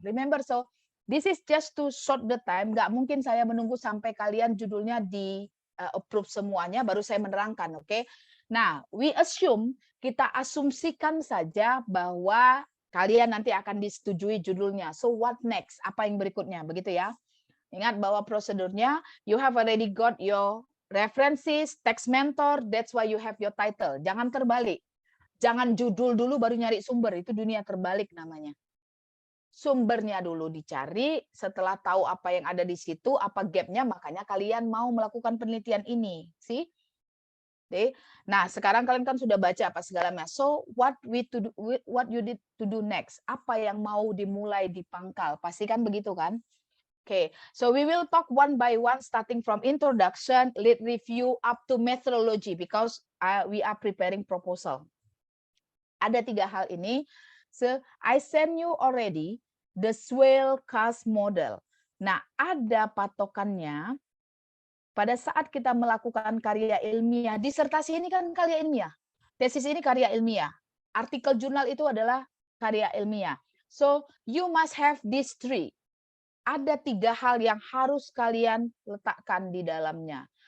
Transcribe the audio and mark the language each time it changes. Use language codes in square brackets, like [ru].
[en] Remember, so this is just to short the time. [id] Nggak mungkin saya menunggu sampai kalian judulnya di approve semuanya, baru saya menerangkan, oke? Nah, kita asumsikan saja bahwa kalian nanti akan disetujui judulnya. [en] So what next? [id] Apa yang berikutnya? Begitu ya. Ingat bahwa prosedurnya, [en] you have already got your references, text mentor, that's why you have your title. [id] Jangan terbalik. Jangan judul dulu baru nyari sumber, itu dunia terbalik namanya. Sumbernya dulu dicari, setelah tahu apa yang ada di situ, apa gapnya, makanya kalian mau melakukan penelitian ini. Nah, sekarang kalian kan sudah baca apa segalanya. [en] So, what you need to do next? [id] Apa yang mau dimulai di pangkal? Pasti kan begitu kan? [en] Okay, so we will talk one by one, starting from introduction, lead review, up to methodology, because we are preparing proposal. [id] Ada 3 hal ini. [en] So, I send you already the Swale Cast model. [id] Nah, ada patokannya pada saat kita melakukan karya ilmiah. Disertasi ini kan karya ilmiah. Tesis ini karya ilmiah. Artikel jurnal itu adalah karya ilmiah. [en] So, you must have these 3. [id] Ada 3 hal yang harus kalian letakkan di dalamnya.